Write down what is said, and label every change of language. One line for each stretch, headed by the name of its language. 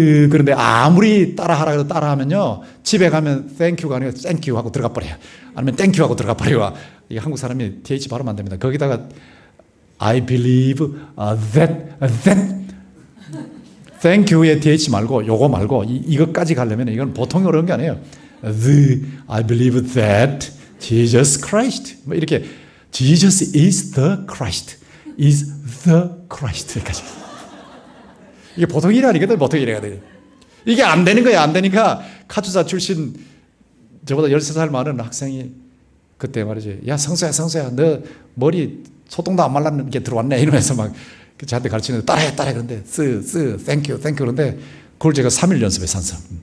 Korean: 그런데 아무리 따라하라 해도 따라하면요, 집에 가면
English: thank you
Korean: 가 아니라 thank you 하고 들어가 버려요. 아니면
English: thank you
Korean: 하고 들어가 버려요. 이게 한국 사람이 TH 발음 안 됩니다. 거기다가
English: I believe that thank you
Korean: 의 TH 말고, 요거 말고 이것까지 가려면 이건 보통 어려운 게 아니에요.
English: I believe that Jesus Christ,
Korean: 뭐 이렇게
English: Jesus is the Christ, is the Christ.
Korean: 여기까지. 이게 보통 일이 아니거든, 보통 일이 아니거든. 이게 안 되는 거야, 안 되니까 카투사 출신 저보다 13살 많은 학생이 그때 말이지, 야, 성수야, 너 머리 소똥도 안 말랐는 게 들어왔네, 이러면서 막 저한테 가르치는데 따라해. 그런데
English: thank you
Korean: 그런데 그걸 제가 3일 연습했어.